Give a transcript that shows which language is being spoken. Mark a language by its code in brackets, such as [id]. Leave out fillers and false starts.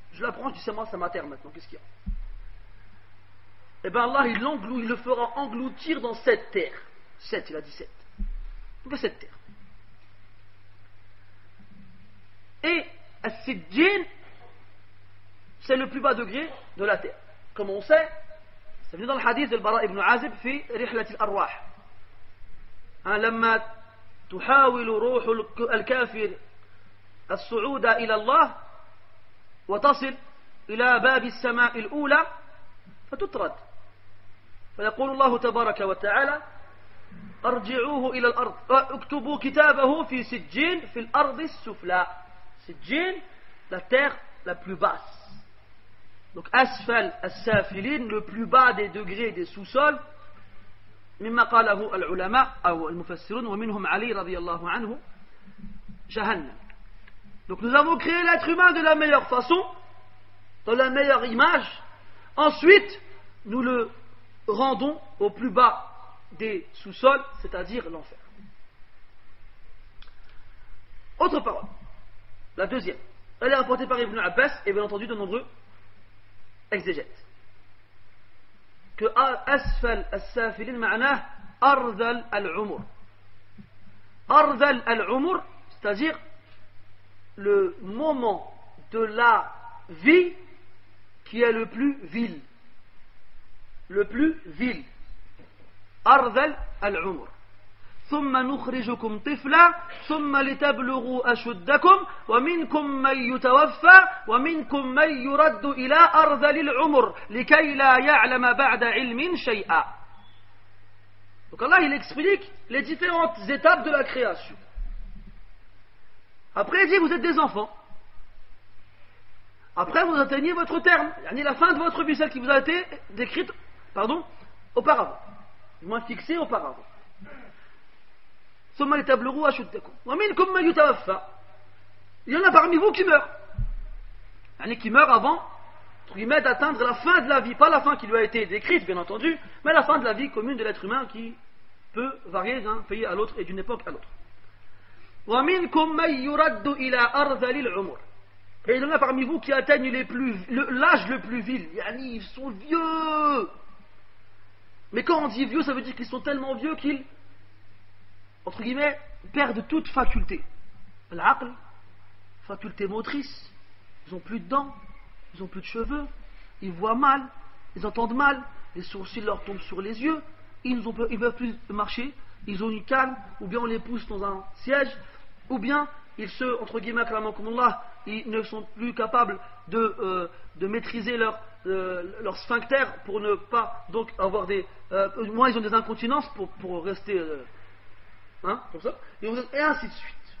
[fr] Je la prends, je dis c'est moi, c'est ma terre maintenant, qu'est-ce qu'il y a? Eh bien Allah il le fera engloutir dans cette terre. 7, il a dit 7. Donc cette terre. Et As-Sijjin, c'est le plus bas degré de la terre. Comme on sait, c'est venu dans le hadith de Bara ibn Azib [ar] في رحلة الأرواح. لما تحاول روح الكافر الصعود إلى الله وتصل إلى باب السماء الأولى فتطرد فيقول الله تبارك وتعالى ارجعوه إلى الأرض اكتبوا كتابه في سجين في الأرض السفلى. [fr] سجين, la terre la plus basse. Donc asfal as-safilin, le plus bas des degrés des sous-sols. [ar] مما قاله العلماء أو المفسرون ومنهم علي رضي الله عنه جهنم. [fr] Donc nous avons créé l'être humain de la meilleure façon, dans la meilleure image. Ensuite, nous le rendons au plus bas des sous-sols, c'est-à-dire l'enfer. Autre parole, la deuxième. Elle est rapportée par Ibn Abbas et bien entendu de nombreux exégètes. [ar] Que asfal as-safilin ma'nah arzal al-umur. [fr] Arzal al-umur, c'est-à-dire le moment de la vie qui est le plus vil. Le plus vil. Arzal al-umur. [ar] ثم نخرجكم طفلا ثم لتبلغوا أشدكم ومنكم من يتوفى ومنكم من يرد إلى أرذل العمر لكي لا يعلم بعد علم شيئا. [fr] Donc Allah il explique les différentes étapes de la création. Après il dit vous êtes des enfants. Après vous atteignez votre terme, la fin de votre vie, celle qui vous a été décrite auparavant, du moins fixée auparavant. [ar] ثم لتبلغوا أشدكم ومنكم من يتوفى. [fr] Il y en a parmi vous qui meurent. Qui meurt avant, entre guillemets, d'atteindre la fin de la vie. Pas la fin qui lui a été décrite, bien entendu, mais la fin de la vie commune de l'être humain qui peut varier d'un pays à l'autre et d'une époque à l'autre. [ar] ومنكم من يرد إلى أرذل العمر. [fr] Et il y en a parmi vous qui atteignent l'âge le plus vil. Ils sont vieux. Mais quand on dit vieux, ça veut dire qu'ils sont tellement vieux qu'ils, entre guillemets, perdent toute faculté. L'aql, faculté motrice. Ils n'ont plus de dents, ils n'ont plus de cheveux, ils voient mal, ils entendent mal, les sourcils leur tombent sur les yeux, ils ne peuvent plus marcher, ils ont une canne, ou bien on les pousse dans un siège, ou bien entre guillemets, ils ne sont plus capables de maîtriser leur sphincter pour ne pas donc avoir moins ils ont des incontinences pour rester comme ça, et ainsi de suite.